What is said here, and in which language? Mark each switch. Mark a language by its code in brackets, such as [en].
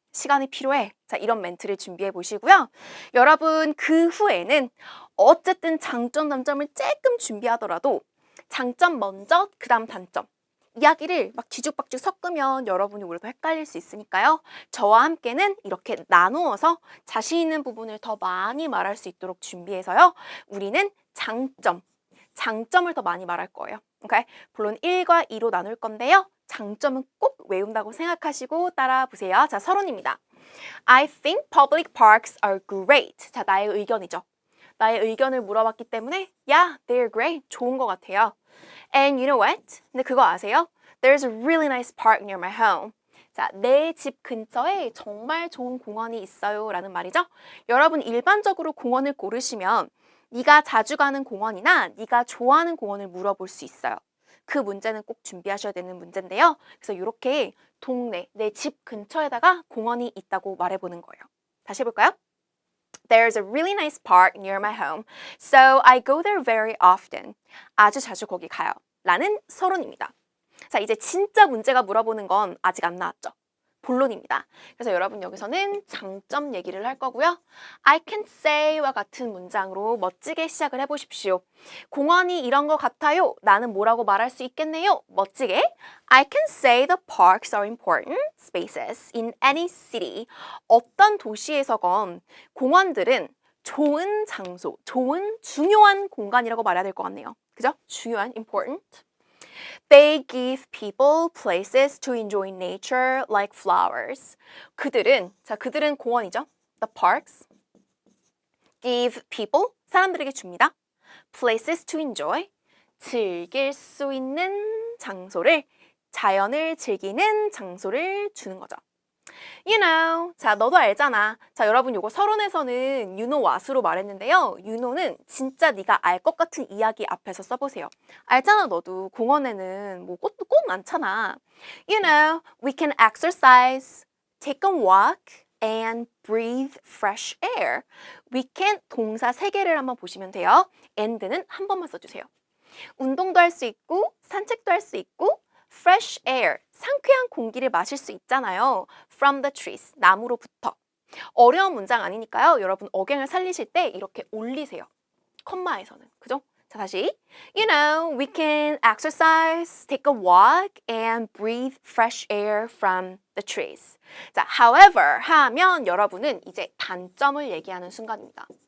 [ko] 시간이 필요해. 자, 이런 멘트를 준비해 보시고요. 여러분 그 후에는 어쨌든 장점, 단점을 조금 준비하더라도 장점 먼저, 그 다음 단점. 이야기를 막 뒤죽박죽 섞으면 여러분이 오히려 더 헷갈릴 수 있으니까요. 저와 함께는 이렇게 나누어서 자신 있는 부분을 더 많이 말할 수 있도록 준비해서요. 우리는 장점을 더 많이 말할 거예요. 오케이? 물론 1과 2로 나눌 건데요. 장점은 꼭 외운다고 생각하시고 따라 보세요. 자, 서론입니다. [en] I think public parks are great. [ko] 자, 나의 의견이죠. 나의 의견을 물어봤기 때문에 [en] Yeah, they're great. [ko] 좋은 것 같아요. [en] And you know what? [ko] 근데 그거 아세요? [en] There's a really nice park near my home. [ko] 자, 내 집 근처에 정말 좋은 공원이 있어요 라는 말이죠. 여러분 일반적으로 공원을 고르시면 네가 자주 가는 공원이나 네가 좋아하는 공원을 물어볼 수 있어요. 그 문제는 꼭 준비하셔야 되는 문제인데요. 그래서 이렇게 동네, 내 집 근처에다가 공원이 있다고 말해보는 거예요. 다시 해볼까요? [en] There's a really nice park near my home, so I go there very often. [ko] 아주 자주 거기 가요. 라는 서론입니다. 자, 이제 진짜 문제가 물어보는 건 아직 안 나왔죠. 본론입니다. 그래서 여러분 여기서는 장점 얘기를 할 거고요. I can say와 같은 문장으로 멋지게 시작을 해보십시오. 공원이 이런 것 같아요. 나는 뭐라고 말할 수 있겠네요. 멋지게. [en] I can say the parks are important spaces in any city. [ko] 어떤 도시에서건 공원들은 좋은 장소, 좋은 중요한 공간이라고 말해야 될 것 같네요. 그죠? 중요한, important. [en] They give people places to enjoy nature like flowers. [ko] 그들은 공원이죠. [en] The parks give people, [ko] 사람들에게 줍니다. [en] Places to enjoy, [ko] 즐길 수 있는 장소를, 자연을 즐기는 장소를 주는 거죠. You know, 자, 너도 알잖아. 자, 여러분 요거 서론에서는 [en] you know what으로 [ko] 말했는데요. You know는 진짜 네가 알 것 같은 이야기 앞에서 써보세요. 알잖아, 너도 공원에는 뭐 꽃도 꼭 많잖아. [en] You know, we can exercise, take a walk, and breathe fresh air. [ko] We can 동사 3개를 한번 보시면 돼요. and는 한 번만 써주세요. 운동도 할 수 있고, 산책도 할 수 있고, fresh air, 상쾌한 공기를 마실 수 있잖아요. [en] From the trees, [ko] 나무로부터. 어려운 문장 아니니까요. 여러분 억양을 살리실 때 이렇게 올리세요. 컴마에서는. 그죠? 자, 다시. [en] You know, we can exercise, take a walk, and breathe fresh air from the trees. [ko] 자, however, 하면 여러분은 이제 단점을 얘기하는 순간입니다.